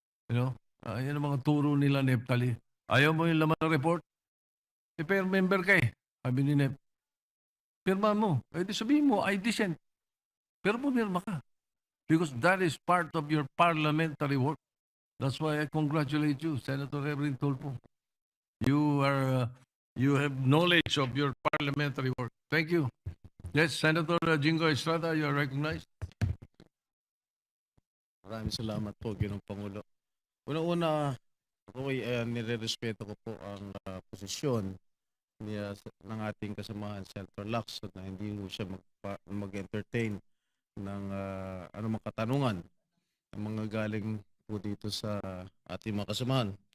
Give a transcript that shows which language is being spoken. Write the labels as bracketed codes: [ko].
[en] You know, [tl] yan ang mga turo nila, Neptali. Ayaw mo yung laman ng report? Pair member ka eh. Sabi ni Nep. Pirma mo. Eh di sabihin mo, [en] I dissent. [tl] Pero pumirma ka. [en] Because that is part of your parliamentary work. That's why I congratulate you, Senator Evelyn Tulfo. You have knowledge of your parliamentary work. Thank you. Yes, Senator Jingo Estrada, you are recognized. [tl] Maraming salamat po, Ginoong Pangulo. Una-una, ako ay nire-respeto ko po ang posisyon ng ating kasamahan, Senator Lacson, na hindi mo siya mag-entertain ng anumang katanungan ng mga galing po dito sa ating mga kasamahan.